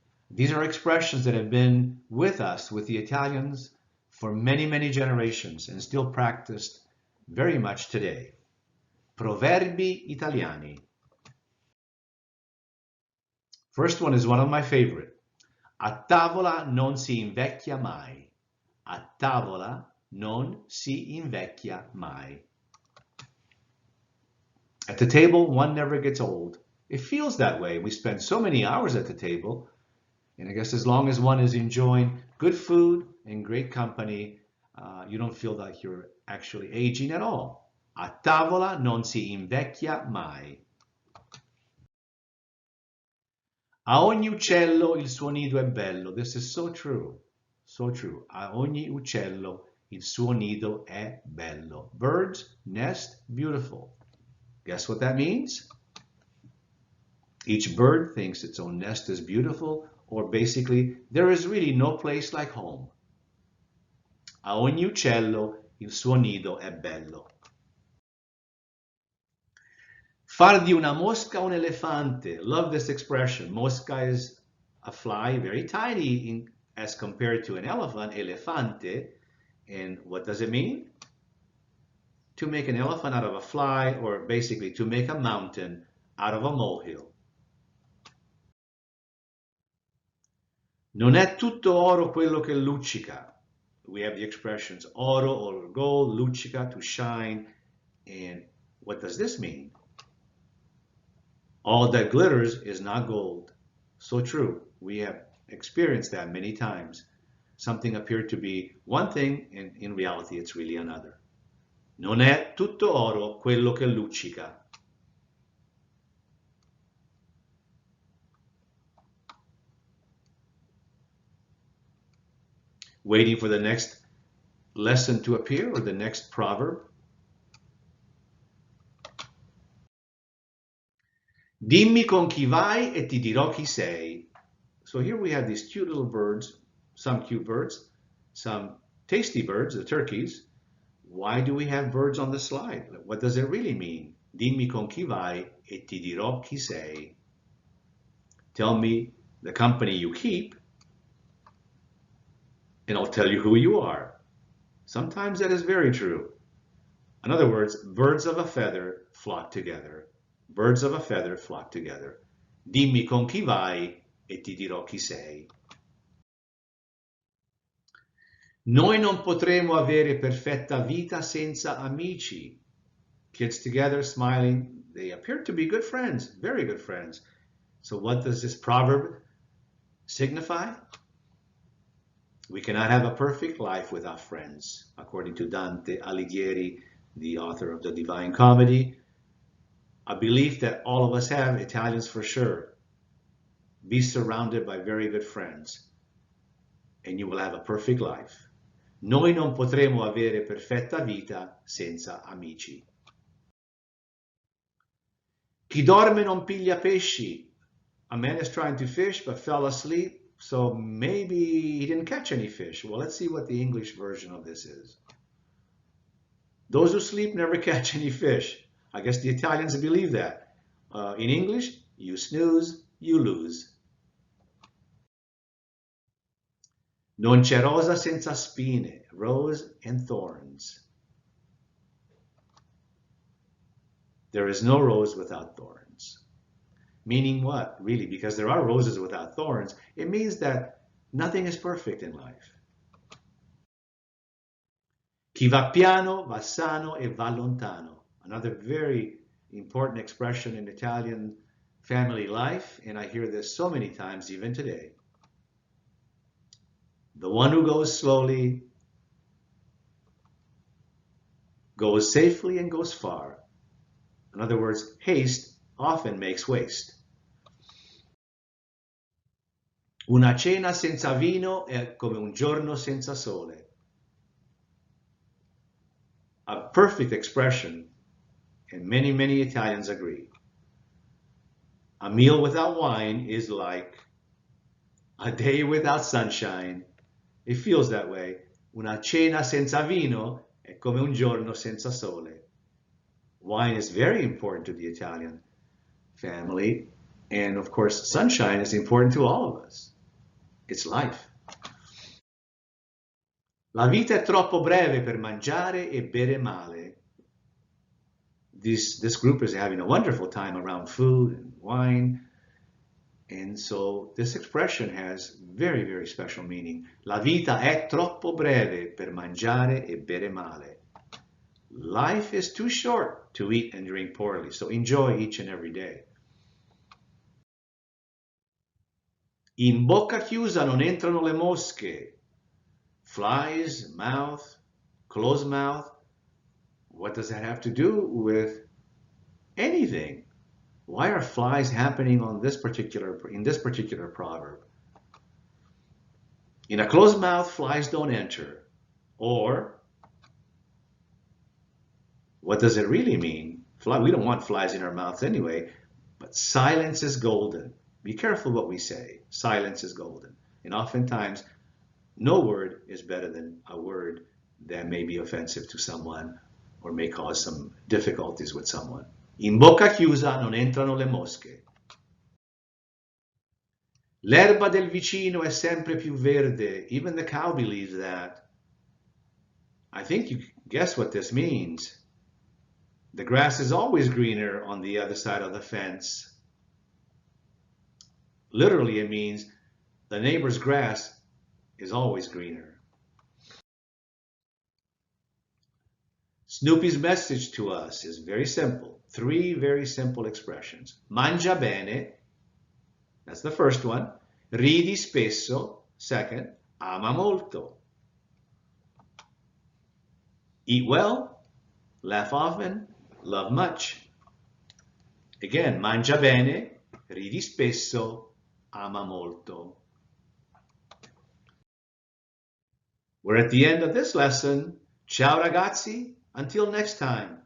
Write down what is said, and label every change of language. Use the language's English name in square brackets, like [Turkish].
[English] These are expressions that have been with us, with the Italians, for many, many generations and still practiced very much today. [Italian] Proverbi italiani. [English] First one is one of my favorite. [Italian] A tavola non si invecchia mai. A tavola non si invecchia mai. [English] At the table, one never gets old. It feels that way. We spend so many hours at the table, and I guess as long as one is enjoying good food and great company, you don't feel like you're actually aging at all. [Italian] A tavola non si invecchia mai. A ogni uccello il suo nido è bello. [English] This is so true. So true. [Italian] A ogni uccello il suo nido è bello. [English] Birds nest beautiful. Guess what that means? Each bird thinks its own nest is beautiful, or basically, there is really no place like home. [Italian] A ogni uccello il suo nido è bello. Far di una mosca un elefante. [English] Love this expression. Mosca is a fly, very tiny as compared to an elephant, elefante. And what does it mean? To make an elephant out of a fly, or basically to make a mountain out of a molehill. [Italian] Non è tutto oro quello che luccica. [English] We have the expressions oro or gold, luccica, to shine. And what does this mean? All that glitters is not gold. So true. We have experienced that many times. Something appeared to be one thing, and in reality it's really another. [Italian] Non è tutto oro quello che luccica. [English] Waiting for the next lesson to appear, or the next proverb. [Italian] Dimmi con chi vai e ti dirò chi sei. [English] So here we have these cute little birds, some cute birds, some tasty birds, the turkeys. Why do we have birds on the slide? What does it really mean? [Italian] Dimmi con chi vai e ti dirò chi sei. [English] Tell me the company you keep, and I'll tell you who you are. Sometimes that is very true. In other words, birds of a feather flock together. Birds of a feather flock together. [Italian] Dimmi con chi vai e ti dirò chi sei. Noi non potremo avere perfetta vita senza amici. [English] Kids together, smiling. They appear to be good friends, very good friends. So what does this proverb signify? We cannot have a perfect life without friends, according to Dante Alighieri, the author of the Divine Comedy. A belief that all of us have, Italians for sure. Be surrounded by very good friends, and you will have a perfect life. [Italian] Noi non potremo avere perfetta vita senza amici. Chi dorme non piglia pesci. [English] A man is trying to fish but fell asleep, so maybe he didn't catch any fish. Well, let's see what the English version of this is. Those who sleep never catch any fish. I guess the Italians believe that. In English, you snooze, you lose. [Italian] Non c'è rosa senza spine, [English] rose and thorns. There is no rose without thorns. Meaning what, really? Because there are roses without thorns, it means that nothing is perfect in life. [Italian] Chi va piano va sano e va lontano. [English] Another very important expression in Italian family life, and I hear this so many times even today. The one who goes slowly goes safely and goes far. In other words, haste often makes waste. [Italian] Una cena senza vino è come un giorno senza sole. [English] A perfect expression, and many, many Italians agree. A meal without wine is like A day without sunshine. It feels that way. [Italian] Una cena senza vino è come un giorno senza sole. [English] Wine is very important to the Italian family. And of course, sunshine is important to all of us. It's life. [Italian] La vita è troppo breve per mangiare e bere male. [English] This group is having a wonderful time around food and wine. And so this expression has very, very special meaning. [Italian] La vita è troppo breve per mangiare e bere male. [English] Life is too short to eat and drink poorly, so enjoy each and every day. [Italian] In bocca chiusa non entrano le mosche. [English] Flies, mouth, closed mouth. What does that have to do with anything? Why are flies happening in this particular proverb? In a closed mouth, flies don't enter. Or, what does it really mean? We don't want flies in our mouths anyway, but silence is golden. Be careful what we say. Silence is golden. And oftentimes, no word is better than a word that may be offensive to someone or may cause some difficulties with someone. [Italian] In bocca chiusa non entrano le mosche. L'erba del vicino è sempre più verde. [English] Even the cow believes that. I think you guess what this means. The grass is always greener on the other side of the fence. Literally, it means the neighbor's grass is always greener. Snoopy's message to us is very simple. 3 very simple expressions. [Italian] Mangia bene, [English] that's the first one. [Italian] Ridi spesso, second. Ama molto. [English] Eat well, laugh often, love much. [Italian] Again, mangia bene, ridi spesso, ama molto. [English] We're at the end of this lesson. [Italian] Ciao ragazzi, [English] until next time.